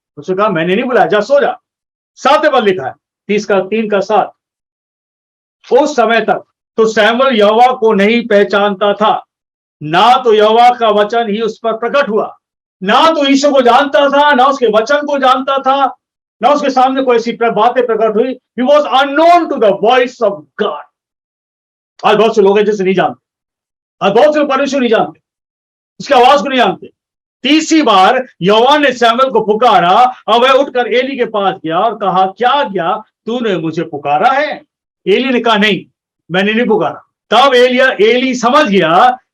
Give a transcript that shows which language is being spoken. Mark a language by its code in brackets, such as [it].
[hi] उसने कहा मैंने नहीं बुलाया, जा सो जा। 7वें पद लिखा है, 3:7, उस समय तक तो शमूएल यहोवा को नहीं पहचानता था, ना तो यहोवा का वचन ही उस पर प्रकट हुआ, ना तो ईश्वर को जानता था, ना उसके वचन को जानता था, ना उसके सामने कोई ऐसी बातें प्रकट हुई। [en] He was unknown to the voice of God. [hi] आज बहुत से लोग हैं जिसे नहीं जानते, आज बहुत से परमेश्वर नहीं जानते, उसकी आवाज को नहीं जानते। 3री बार यहोवा ने शमूएल को पुकारा और वह उठकर एली के पास गया और कहा क्या गया, तूने मुझे पुकारा है? एली ने कहा नहीं, मैंने नहीं पुकारा। तब एली समझ गया